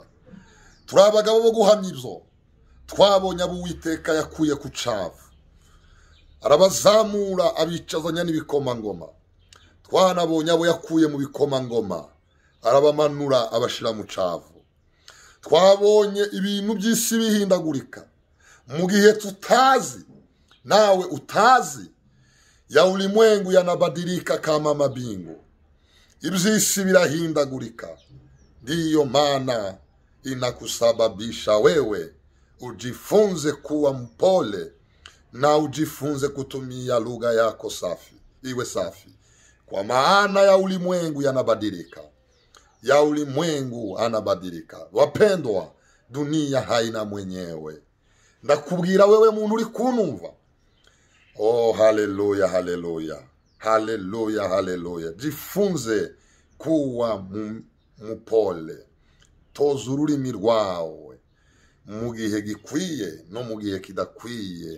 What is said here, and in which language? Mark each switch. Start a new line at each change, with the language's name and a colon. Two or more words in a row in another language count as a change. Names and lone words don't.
Rundi: Turi abagabo bo guhamya ibyo twabonye abo Uwiteka yakuye ku cavu, arabazamura abicazanya n'ibikomangoma. Twanabonye abo yakuye mu bikomangoma, arabamanura abashira mu cavu. twabonye ibintu by'isi bihindagurika mu gihe tutazi, nawe utazi.
Swahili: Ya ulimwengu yanabadilika kama mabingu,
Rundi: iby'isi birahindagurika.
Swahili: Ndiyo maana inakusababisha wewe ujifunze kuwa mpole na ujifunze kutumia lugha yako safi, iwe safi. Kwa maana ya ulimwengu yanabadilika, ya ulimwengu anabadilika. Wapendwa, dunia haina mwenyewe.
Rundi: Ndakubwira wewe muntu uri kunumva, oh haleluya, haleluya, haleluya, haleluya.
Swahili: Jifunze kuwa mupole,
Rundi: toza ururimi rwawe mu gihe gikwiye no mu gihe kidakwiye.